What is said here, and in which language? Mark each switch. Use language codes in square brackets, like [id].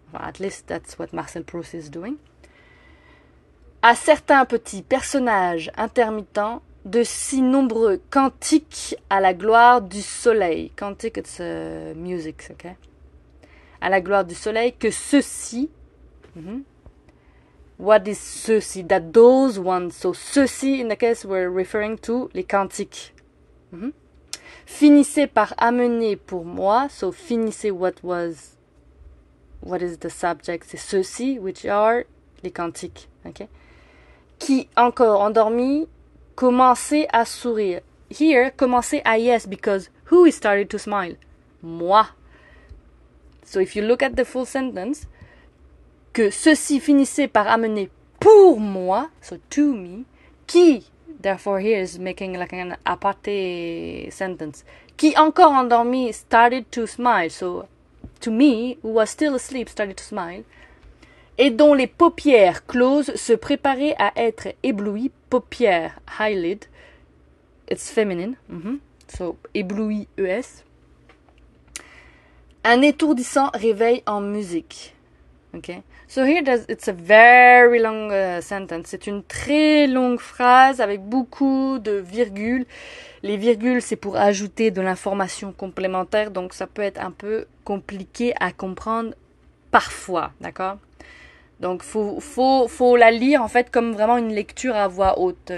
[en] At least that's what Marcel Proust is doing. [fr] À certains petits personnages intermittents de si nombreux cantiques à la gloire du soleil. Cantique, it's music, ok? À la gloire du soleil, que ceux-ci, what is ceux-ci? [en] That those ones, so ceux-ci, in the case we're referring to les cantiques. [fr] Finissait par amener pour moi, so finissait what is the subject, c'est ceux-ci, which are les cantiques, ok? Qui, encore endormi, commençait à sourire. [en] Here, commençait à yes, because who started to smile? Moi. So if you look at the full sentence, que ceci finissait par amener pour moi, so to me, qui therefore here is making like an aparte sentence. Qui encore endormi started to smile. So to me, who was still asleep, started to smile. [fr] Et dont les paupières closes se préparaient à être éblouies. [en] Paupières, eyelid. It's feminine. So ébloui, ES. [fr] Un étourdissant réveil en musique. Okay. [en] So here it's a very long sentence. [fr] C'est une très longue phrase avec beaucoup de virgules. Les virgules, c'est pour ajouter de l'information complémentaire, donc ça peut être un peu compliqué à comprendre parfois, d'accord? Donc faut la lire en fait comme vraiment une lecture à voix haute.